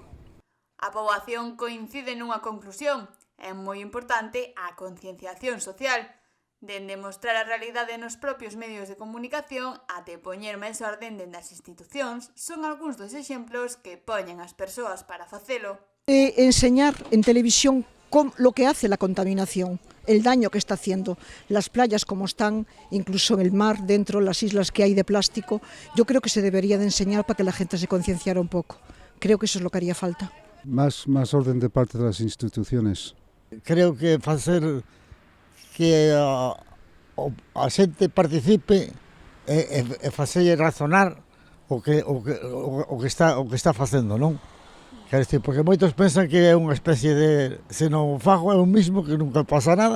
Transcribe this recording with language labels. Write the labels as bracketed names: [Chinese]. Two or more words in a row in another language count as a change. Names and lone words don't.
[Galician] A poboación coincide nunha conclusión: é moi importante a concienciación social. Dende mostrar a realidade nos propios medios de comunicación até poñer máis orden dende as institucións son algúns dos exemplos que poñen as persoas para facelo. [Spanish] Enseñar en televisión lo que hace la contaminación, el daño que está haciendo, las playas como están, incluso en el mar, dentro, las islas que hay de plástico. Yo creo que se debería de enseñar para que la gente se concienciara un poco. Creo que eso es lo que haría falta. Más orden de parte de las instituciones. [Galician] Creo que facer que a xente participe e facelle razonar o que está facendo, non? Quer dizer, porque moitos pensan que é unha especie de, se non fago é o mismo, que nunca pasa nada.